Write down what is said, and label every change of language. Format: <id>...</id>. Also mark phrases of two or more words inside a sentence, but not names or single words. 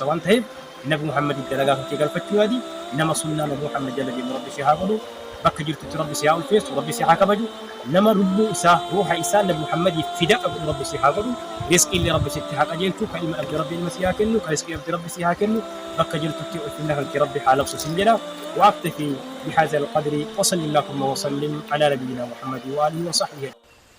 <om>waan ta'eef nabi muhammad dalagaa kan kee galfachuu yaadi nama sunnaa nabi muhammad jala deemu rabbi si haa godhu bakka jirtutti rabbi si haa ulfeessu rabbi si haa kabaju nama lubbuu isaa ruuha isaa nabi muhammad fida qabu rabbi si haa godhu rizqii illee rabbi sitti haa qajeelchu ka ilma abdi rabbi ilma si haa kennu ka rizqii abdi rabbi si haa kennu bakka jirtutti ulfinna kan kee rabbi haa labsu sin jedha</om> <ar>وأكتفي بهذا القدر وصلى اللهم وسلم على نبينا محمد وآله وصحبه</ar>